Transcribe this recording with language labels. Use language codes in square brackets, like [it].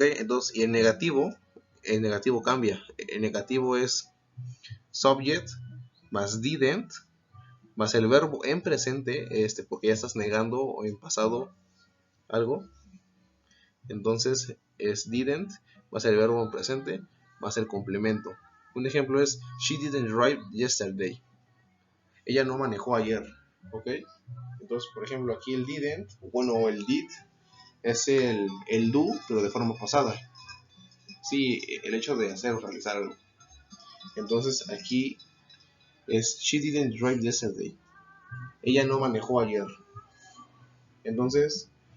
[es] Entonces, y en negativo cambia. En negativo es subject más didn't más el verbo en presente, porque ya estás negando o en pasado algo. Entonces es didn't más el verbo en presente más el complemento. Un ejemplo es [en] She didn't drive yesterday. [es] Ella no manejó ayer. ¿Ok? Entonces, por ejemplo, aquí el didn't, bueno, el did es el do, pero de forma pasada. Sí, el hecho de hacer o realizar algo. Entonces aquí es [en] She didn't drive yesterday. [es] Ella no manejó ayer. Entonces,